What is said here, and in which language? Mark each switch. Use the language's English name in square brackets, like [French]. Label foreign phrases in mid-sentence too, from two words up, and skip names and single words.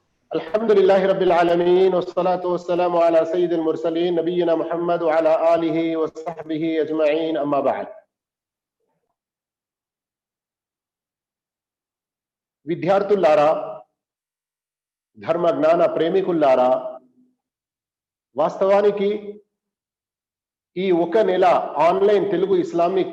[Arabic] الحمد لله رب العالمين والصلاة والسلام على سيد المرسلين نبينا محمد و على آله و صحبه أجمعين أما بعد. [Telugu] విద్యార్థులారా, ధర్మ జ్ఞాన ప్రేమికులారా, వాస్తవానికి ఈ ఒక నెల ఆన్లైన్ తెలుగు ఇస్లామిక్